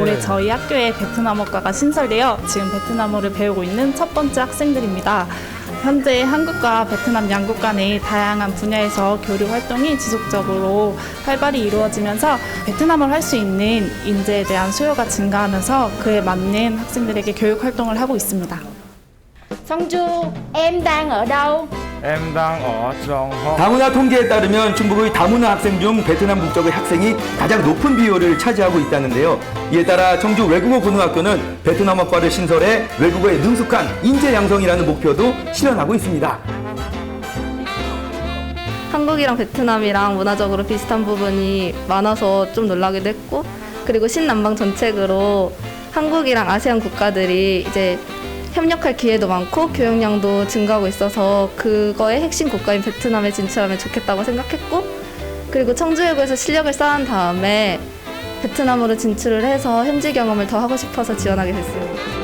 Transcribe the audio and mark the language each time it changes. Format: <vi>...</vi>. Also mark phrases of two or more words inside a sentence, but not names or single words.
<ko>올해 저희 학교에 베트남어과가 신설되어 지금 베트남어를 배우고 있는 첫 번째 학생들입니다. 현재 한국과 베트남 양국 간의 다양한 분야에서 교류 활동이 지속적으로 활발히 이루어지면서 베트남어를 할 수 있는 인재에 대한 수요가 증가하면서 그에 맞는 학생들에게 교육 활동을 하고 있습니다.</ko> <vi>Sonju, em đang ở đâu? Em đang ở trường học.</vi> <ko>다문화 통계에 따르면 충북의 다문화 학생 중 베트남 국적의 학생이 가장 높은 비율을 차지하고 있다는데요. 이에 따라 청주 외국어 고등학교는 베트남어과를 신설해 외국어에 능숙한 인재 양성이라는 목표도 실현하고 있습니다. 한국이랑 베트남이랑 문화적으로 비슷한 부분이 많아서 좀 놀라기도 했고, 그리고 신남방 정책으로 한국이랑 아세안 국가들이 이제 협력할 기회도 많고 교역량도 증가하고 있어서 그거의 핵심 국가인 베트남에 진출하면 좋겠다고 생각했고, 그리고 청주외고에서 실력을 쌓은 다음에 베트남으로 진출을 해서 현지 경험을 더 하고 싶어서 지원하게 됐습니다.</ko>